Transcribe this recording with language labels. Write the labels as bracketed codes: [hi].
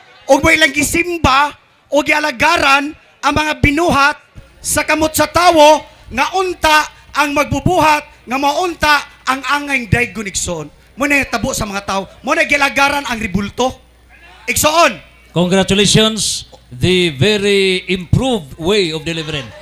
[ceb] Og may lang gisimba o gialagaran ang mga binuhat sa kamot sa tawo nga unta ang magbubuhat nga maunta ang angay daygon igsoon. Muna tabo sa mga tao, muna gialagaran ang ribulto. Igsoon. [en] Congratulations, the very improved way of delivering.